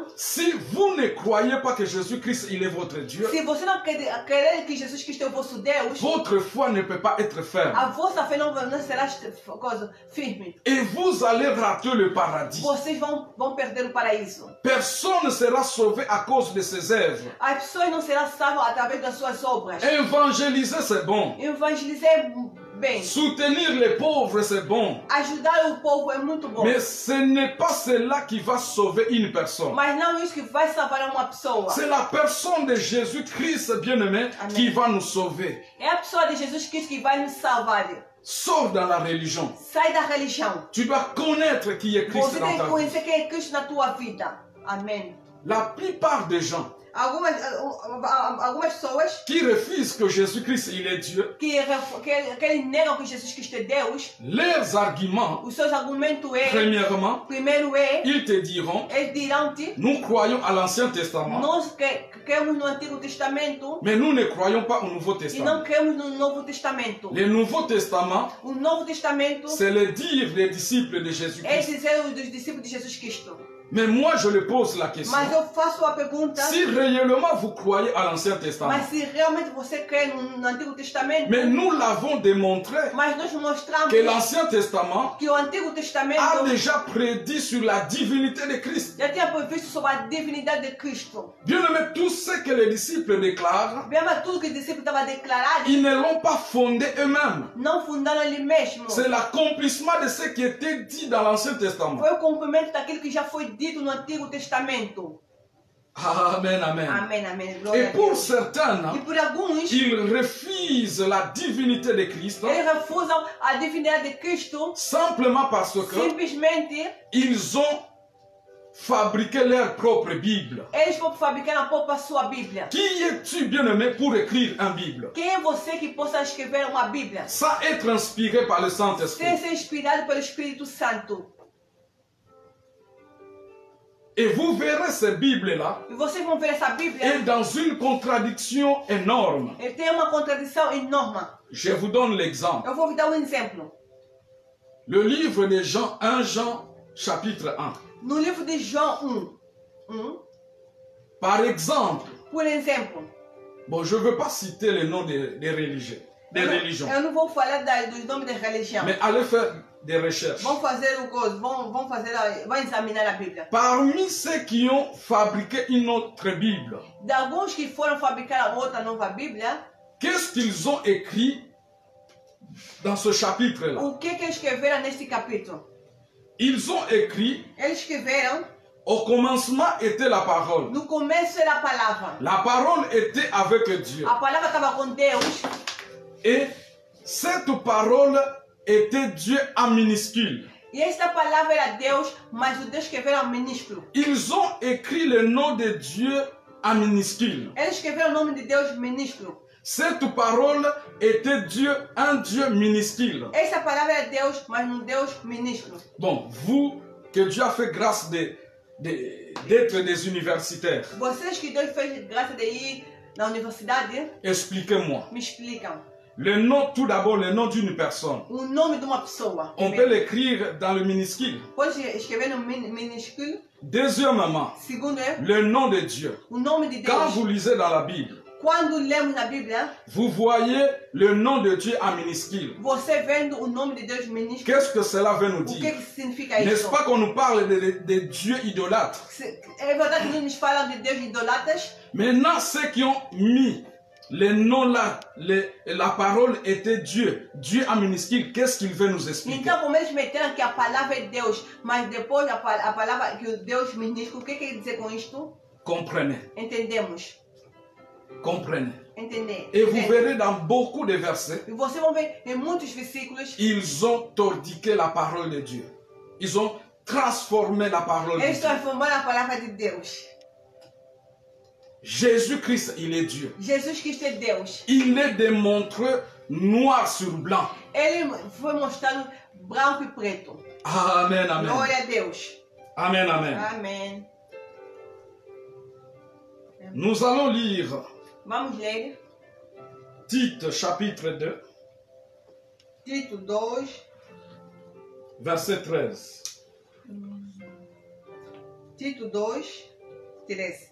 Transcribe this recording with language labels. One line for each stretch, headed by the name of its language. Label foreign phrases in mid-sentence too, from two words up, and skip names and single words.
French: si vous ne croyez pas que Jésus-Christ il est votre Dieu,
Portuguese: Se você não querer que Jesus Cristo é o vosso Deus,
French: votre foi ne peut pas être ferme.
Portuguese: a vossa fé não será firme.
French: Et vous allez rater le paradis.
Portuguese: Vocês vão perder o paraíso.
French: Personne ne sera sauvé à cause de ses œuvres.
Portuguese: As pessoas não serão salvas através das suas obras.
French: Évangéliser, c'est bon.
Portuguese: Evangelizar é bem.
French: Soutenir les pauvres, c'est bon.
Portuguese: Ajudar o povo é muito bom.
French: Mais ce n'est pas cela qui va sauver une personne.
Portuguese: Mas não isso que vai salvar uma pessoa.
French: C'est la personne de Jésus-Christ, bien-aimé, qui va nous sauver.
Portuguese: É a pessoa de Jesus Cristo que vai nos salvar.
French: Sors dans la religion.
Portuguese: Sai da religião.
French: Tu dois connaître qui est Christ
Portuguese: Você
French: dans
Portuguese: tem que
French: ta vie.
Portuguese: conhecer quem é Cristo na tua vida. Amém.
French: La plupart des gens,
Portuguese: algumas pessoas
French: qui refusent que Jésus-Christ il est Dieu,
Portuguese: que negam que Jesus Cristo é Deus,
French: leurs arguments,
Portuguese: os seus argumentos
French: premièrement, ils te diront,
Portuguese: eles dirão-te,
French: nous croyons à l'Ancien Testament,
Portuguese: nós cremos no Antigo Testamento,
French: mais nous ne croyons pas au Nouveau
Portuguese: e
French: Testament.
Portuguese: não cremos no Novo Testamento.
French: Le Nouveau Testament,
Portuguese: O Novo Testamento
French: c'est le dire des disciples de
Portuguese: é
French: Jésus-Christ.
Portuguese: dizer dos discípulos de Jesus Cristo.
French: Mais moi, je le pose la question.
Portuguese: Mas eu faço a pergunta,
French: Si réellement vous croyez à l'Ancien Testament,
Portuguese: mas se realmente você crê no Antigo Testamento,
French: mais nous l'avons démontré
Portuguese: mas nós mostramos
French: que l'Ancien Testament
Portuguese: que o Antigo Testamento
French: a déjà prédit sur la divinité de Christ.
Portuguese: já tinha previsto sobre a divindade de Cristo.
French: Bien aimé, tout ce que les disciples déclarent,
Portuguese: Bem, mas tudo que os discípulos estavam declarando,
French: ils ne l'ont pas fondé eux-mêmes.
Portuguese: não fundaram ali mesmo.
French: C'est l'accomplissement de ce qui était dit dans l'Ancien Testament.
Portuguese: Foi o cumprimento daquilo que já foi dito no Antigo Testamento.
French: Amen, amen.
Portuguese: Amém, amém. Glória
French: Et
Portuguese: a
French: pour
Portuguese: Deus.
French: certains,
Portuguese: E por alguns,
French: ils refusent la divinité de Christ
Portuguese: eles refusam a divindade de Cristo
French: simplement parce que
Portuguese: simplesmente
French: ils ont fabriqué leur propre Bible.
Portuguese: eles vão fabricar a própria sua Bíblia.
French: Qui es-tu, bien-aimé, pour écrire une Bible?
Portuguese: Quem é você que possa escrever uma Bíblia
French: Sans être inspiré par le
Portuguese: sem
French: Saint-Esprit.
Portuguese: ser inspirado pelo Espírito Santo?
French: Et vous verrez ces Bibles-là
Portuguese: E vocês vão ver essa Bíblia,
French: est dans une contradiction énorme.
Portuguese: ele tem uma contradição enorme.
French: Je vous donne l'exemple.
Portuguese: Eu vou vous dar um exemplo.
French: Le livre de Jean, 1 Jean, chapitre 1.
Portuguese: No livro de João 1,
French: Par exemple,
Portuguese: por exemplo,
French: bon, je ne veux pas citer les noms des religions.
Portuguese: eu não vou falar dos nomes das religiões.
French: Mais allez faire des recherches.
Portuguese: Vão fazer o coisa, vão examinar a Bíblia.
French: Parmi ceux qui ont fabriqué une autre Bible,
Portuguese: De alguns que foram fabricar a outra nova Bíblia,
French: qu'est-ce qu'ils ont écrit dans ce chapitre-là?
Portuguese: o que eles escreveram neste capítulo?
French: Ils ont écrit,
Portuguese: Eles escreveram,
French: au commencement était la parole.
Portuguese: no começo era a palavra.
French: La parole était avec Dieu.
Portuguese: A palavra estava com Deus.
French: Et cette parole était Dieu en minuscule.
Portuguese: E esta palavra era Deus, mas o Deus escreveram minúsculo.
French: Ils ont écrit le nom de Dieu en minuscule.
Portuguese: Eles escreveram o nome de Deus minúsculo.
French: Cette parole était Dieu, un Dieu minuscule.
Portuguese: Essa palavra é Deus, mas um Deus minúsculo.
French: Bon, vous, que Dieu a fait grâce d'être des universitaires,
Portuguese: Vocês que Deus fez graça de ir na universidade,
French: expliquez-moi.
Portuguese: me explicam.
French: Le nom, tout d'abord, le nom d'une personne.
Portuguese: O nome de uma pessoa.
French: On peut l'écrire dans le minuscule.
Portuguese: Pode escrever no minúsculo.
French: Deuxièmement,
Portuguese: Segundo é
French: le nom de Dieu.
Portuguese: o nome de
French: Quand
Portuguese: Deus.
French: vous lisez dans la Bible,
Portuguese: Quando lemos na Bíblia,
French: vous voyez le nom de Dieu en minuscule.
Portuguese: você vendo o nome de Deus minúsculo,
French: Qu'est-ce que cela veut nous
Portuguese: o que
French: dire?
Portuguese: significa
French: N'est-ce
Portuguese: isso?
French: pas qu'on nous parle de Dieu idolâtre?
Portuguese: É verdade que não nos falam de Deus idolatas,
French: Maintenant, ceux qui ont mis les noms là, la parole était Dieu, Dieu en minuscule, qu'est-ce qu'il veut nous expliquer?
Portuguese: então como eles meteram que a palavra é Deus, mas depois a palavra que o Deus minúsculo, o que quer dizer com isto?
French: Comprenez,
Portuguese: Entendemos.
French: comprenez.
Portuguese: Entender.
French: Et vous verrez dans beaucoup de versets,
Portuguese: E vocês vão ver em muitos versículos,
French: ils ont tordiqué la parole de Dieu. Ils ont transformé la parole de
Portuguese: eles
French: Dieu.
Portuguese: transformaram a palavra de Deus.
French: Jésus-Christ, il est Dieu.
Portuguese: Jesus Cristo é Deus.
French: Il est démontré noir sur blanc.
Portuguese: Ele foi mostrado branco e preto.
French: Amen, amen.
Portuguese: Glória a Deus.
French: Amen, amen.
Portuguese: Amém.
French: Nous allons lire
Portuguese: Vamos ler
French: Tite chapitre 2,
Portuguese: Tito 2,
French: verset 13.
Portuguese: Tito 2, 13.